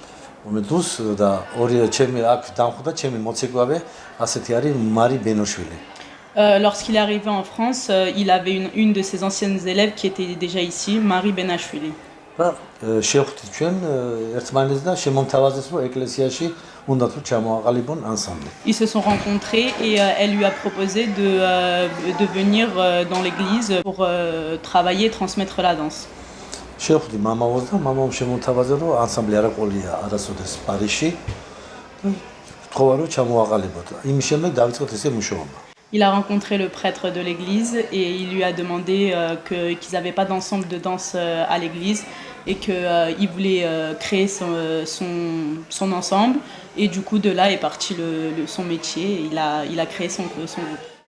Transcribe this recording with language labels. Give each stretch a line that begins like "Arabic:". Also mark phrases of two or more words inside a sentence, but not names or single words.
French: Lorsqu'il est arrivé en France, il avait une de ses anciennes élèves qui était déjà ici, Marie Benashvili.
Georgian: უნდა თუ ჩამოაყალიბონ ანსამბლი.
French: Ils se sont rencontrés et elle lui a proposé de venir dans l'église pour travailler et transmettre la danse.
Georgian: შევხვდი მამაოს და მამამ შემოთავაზა რომ ანსამბლი არ ყოლია არასოდეს პარიზში და თქვა რომ ჩამოაყალიბოთ. იმის შემდეგ დავიწყეთ ესე მუშაობა.
French: Il a rencontré le prêtre de l'église et il lui a demandé qu'ils n'avaient pas d'ensemble de danse à l'église et qu'il voulait créer son ensemble. Et du coup, de là est parti son métier. Il a créé son groupe.